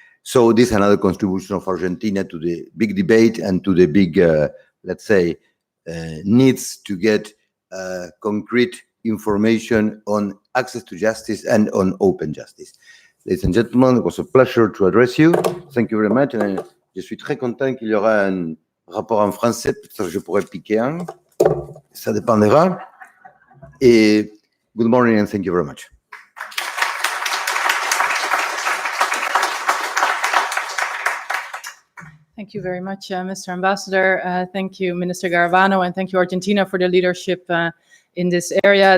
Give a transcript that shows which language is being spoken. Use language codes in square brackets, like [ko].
[en] So this is another contribution of Argentina to the big debate and to the big, let's say, needs to get concrete information on access to justice and on open justice. Ladies and gentlemen, it was a pleasure to address you. Thank you very much. [fr] And je suis très content qu'il y aura un rapport en français. Peut-être que je pourrais piquer un. Ça dépendra. [en] Et good morning and thank you very much. Thank you very much, Mr. Ambassador. Thank you, Minister Garabano, and thank you, Argentina, for the leadership in this area.